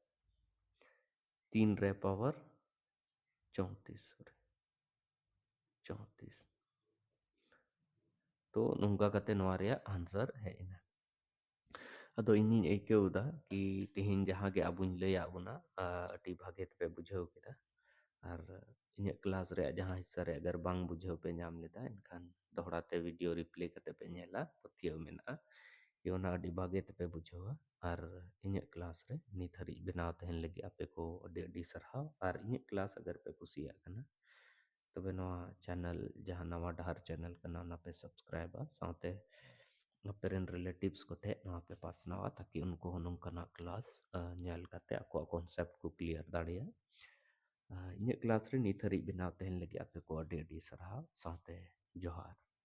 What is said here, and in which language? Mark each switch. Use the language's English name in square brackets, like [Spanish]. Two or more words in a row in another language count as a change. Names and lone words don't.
[Santali] 3 रे पावर 34 34 तो नोंका कते नोवा रे आंसर है इना अदो इन्हीं ऐकेउदा कि तेहिन जहाँ के आबुन लैया बुना अटी भागे पे बुझाव केदा और इन्हें क्लास रे जहाँ हिस्सा रे अगर बांग बुझाव पे नाम लेदा इनखान दोहरा ते [English] video replay [Santali] कते पे नेला पथियो मेना योना अडी भागे पे बुझावा और इन्हें क्लास रे नित हरी बनाव तहन लगी आपे को अडी अडी सरहाव और इन्हें क्लास अगर पे कुसिया कना तबे नवा चैनल जहाँ नवा डहर चैनल कना ना पे सब्सक्राइब साथे [English] parent relatives [Santali] को ठे नवा पे पासनावा ताकि उनको नोंकाना क्लास नेल कते ako कॉन्सेप्ट को क्लियर दाड़िया इन्हें क्लास रे नित हरी बनाव तहन लगी आपे को अडी अडी सरहाव साथे जोहार